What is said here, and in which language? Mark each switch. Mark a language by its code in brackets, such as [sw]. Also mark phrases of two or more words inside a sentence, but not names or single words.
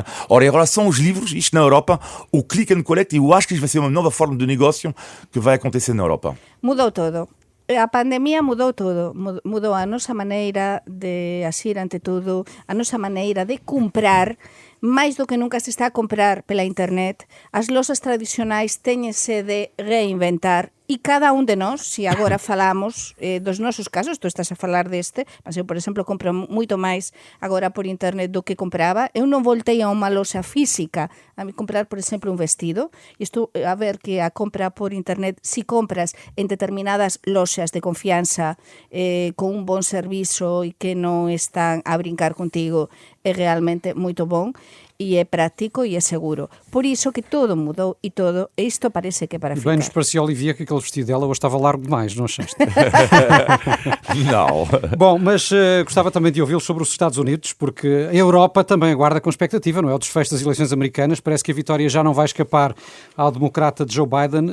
[pt] Ora, em relação aos livros, isto na Europa, o [en] Click and Collect, [pt] eu acho que isto vai ser uma nova forma de negócio que vai acontecer na Europa. [gl] Mudou todo. A pandemia mudou todo, mudou a nosa maneira de asir ante tudo, a nosa maneira de comprar. Mais do que nunca se está a comprar pela internet, as lojas tradicionais teñense de reinventar e cada un de nós, se agora falamos dos nosos casos, tu estás a falar deste, mas eu, por exemplo, compro moito máis agora por internet do que compraba. Eu non voltei a unha loxa física a me comprar, por exemplo, un vestido, e estou a ver que a compra por internet, si compras en determinadas loxas de confianza con un bon servizo e que non están a brincar contigo, é realmente moito bon e é práctico e é seguro. Por iso que todo mudou e isto parece que é para ficar. [pt] Bem, nos parecia, Olivier, que aquele vestido dela hoje estava largo demais, não achaste? Não. Bom, mas gostava também de ouvi-lo sobre os Estados Unidos, porque a Europa também aguarda com expectativa, não é? O desfecho das eleições americanas, parece que a vitória já não vai escapar ao democrata Joe Biden.